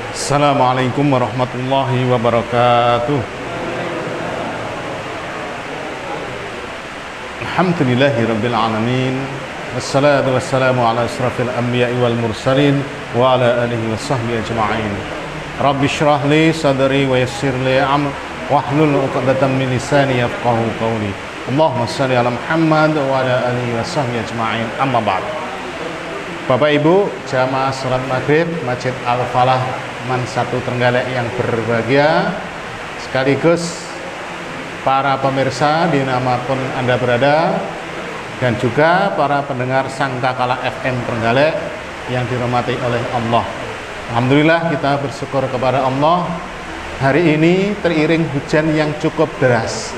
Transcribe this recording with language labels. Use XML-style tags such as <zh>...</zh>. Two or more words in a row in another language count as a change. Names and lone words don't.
<ar>السلام عليكم ورحمة الله وبركاته الحمد لله رب العالمين. والصلاة والسلام على أشرف الأنبياء والمرسلين وعلى آله وصحبه أجمعين. رب اشرح لي صدري ويسر لي أمري واحلل عقدة من لساني يفقهوا قولي. اللهم صل على محمد وعلى آله وصحبه أجمعين أما بعد.</ar> <id>Bapak Ibu jamaah salat maghrib Masjid Al-Falah Man 1 Trenggalek yang berbahagia, sekaligus para pemirsa dimanapun Anda berada, dan juga para pendengar Sangkakala FM Trenggalek yang dirahmati oleh Allah. Alhamdulillah kita bersyukur kepada Allah, hari ini teriring hujan yang cukup deras.</id>